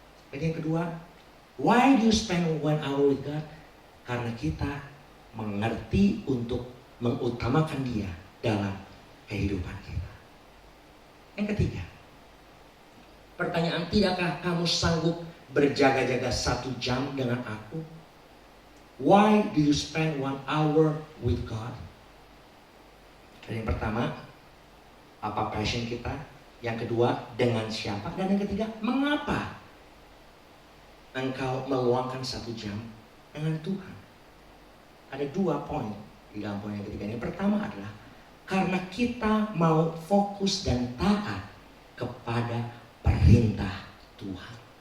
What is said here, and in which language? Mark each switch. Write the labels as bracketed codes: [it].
[id] Dan yang kedua, [en] why do you spend 1 hour with God? [id] Karena kita mengerti untuk mengutamakan Dia dalam kehidupan kita. Yang ketiga, pertanyaan, tidakkah kamu sanggup berjaga-jaga 1 jam dengan aku? [en] Why do you spend 1 hour with God? [id] Dan yang pertama, apa passion kita? Yang kedua, dengan siapa? Dan yang ketiga, mengapa engkau meluangkan 1 jam dengan Tuhan? Ada 2 poin di dalam poin yang ketiga. Yang pertama adalah karena kita mau fokus dan taat kepada perintah Tuhan.